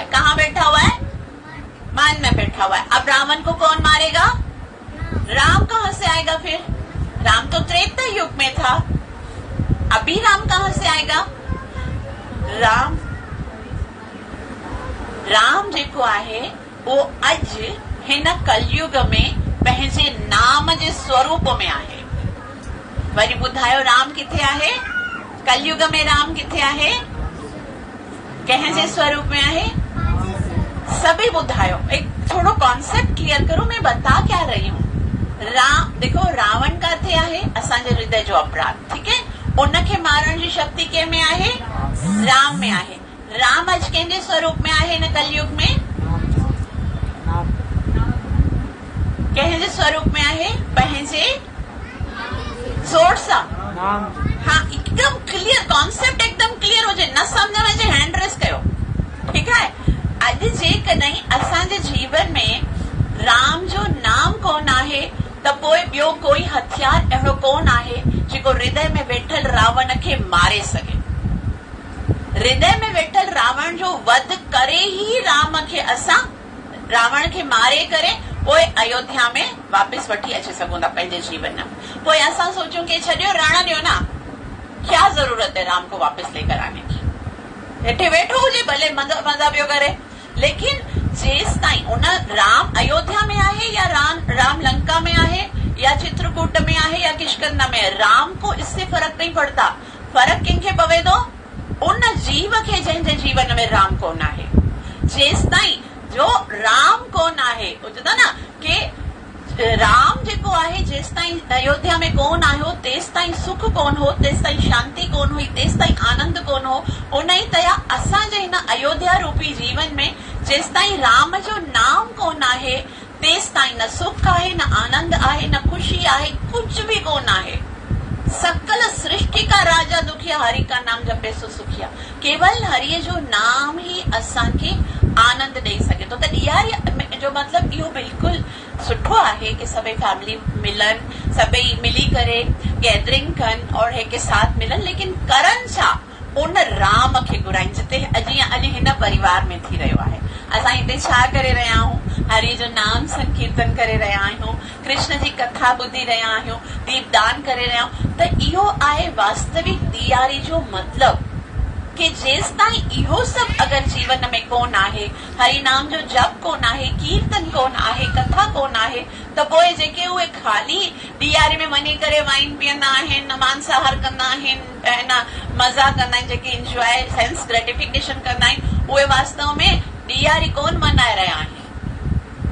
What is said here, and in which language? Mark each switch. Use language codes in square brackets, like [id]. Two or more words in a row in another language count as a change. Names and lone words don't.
[hi] कहाँ बैठा हुआ है? मन में बैठा हुआ है। अब रावण को कौन मारेगा? राम कहाँ से आएगा फिर? राम तो त्रेता युग में था, अभी राम कहाँ से आएगा? [sd] राम जेको आहे वो अज हिन कलयुग में पंहिंजे नाम जे स्वरूप में आहे। वरी ॿुधायो राम किथे आहे? कलयुग में राम किथे आहे? कंहिं जे स्वरूप में आहे? सभी ॿुधायो, [hi] एक थोड़ो कॉन्सेप्ट क्लियर करो, मैं बता क्या रही हूँ। [sd] राम देखो, रावण किथे आहे? असांजे हृदय जो अपराध, [hi] ठीक है। [sd] उनखे मारण जी शक्ति कंहिं में आहे? राम में आहे। राम अज कंहिंजे स्वरूप में आहे न कलयुग में? कंहिंजे स्वरूप में आहे? पंहिंजे जोर सां। [hi] हाँ, एकदम [en] clear concept, [hi] एकदम क्लियर हो जाए। [sd] न समझ में अचे [en] hand raise [sd] कयो, [hi] ठीक है। [sd] अॼु जेकॾहिं असांजे जीवन में राम जो नाम कोन आहे त पोइ ॿियो कोई हथियार अहिड़ो कोन आहे जेको हृदय में वेठल रावण खे मारे सघे। हृदय में वेठल रावण जो वध करे ही राम खे असां रावण खे मारे करे पोइ अयोध्या में वापस वठी अची सघूं था पंहिंजे जीवन में। पोइ असां सोचूं कि छॾियो रण ॾियो ना, [hi] क्या जरूरत है राम को वापस लेकर आने की? [sd] हेठे वेठो हुजे भले मजा पियो करे, लेकिन जेस ताईं उन राम अयोध्या में आहे या राम लंका में आहे या चित्रकूट में आहे या किष्किंधा में, [hi] राम को इससे फर्क नहीं पड़ता। [sd] फर्क कंहिंखे पवे थो? उन जीव खे जंहिंजे जीवन में राम कोन आहे। जेस ताईं जो राम कोन आहे, ॿुधंदा न कि राम जेको आहे जेस ताईं अयोध्या में कोन आयो तेस ताईं सुख कोन हो, तेस ताईं शांति कोन हुई, तेस ताईं आनंद कोन हो। उन ई तरह असांजे हिन अयोध्या रूपी जीवन में जेस ताईं राम जो नाम कोन आहे तेस ताईं न सुख आहे, न आनंद आहे, न खुशी आहे, [hi] कुछ भी [sd] कोन आहे। [hi] सकल सृष्टि का राजा दुखिया, हरि का नाम जपे सो सुखिया। [sd] केवल हरि जो नाम ही असांखे आनंद ॾेई सघे थो। त ॾियारी जो मतिलबु इहो बिल्कुलु सुठो आहे कि सभई फैमिली मिलनि, सभई मिली करे गैदरिंग कनि और हिकु साथ मिलनि, लेकिन करनि छा? उन राम खे घुराइनि जिते अॼु हिन परिवार में थी रहियो आहे। असां हिते छा करे रहिया आहियूं? हरि जो नाम संकीर्तन करे रहिया आहियूं, कृष्ण जी कथा ॿुधी रहिया आहियूं, दीपदान करे रहिया आहियूं। त इहो आहे वास्तविक ॾियारी जो मतिलबु कि जेस ताईं इहो सभु अगरि जीवन में कोन आहे, हरि नाम जो जप कोन आहे, कीर्तन कोन आहे, कथा कोन आहे, त पोइ जेके उहे ख़ाली ॾियारी में वञी करे वाइन पीअंदा आहिनि, मांसाहार कंदा आहिनि, न मज़ा कंदा आहिनि, जेके [en] enjoy sense gratification [sd] कंदा आहिनि, उहे वास्तव में ॾियारी कोन मनाए रहिया आहिनि।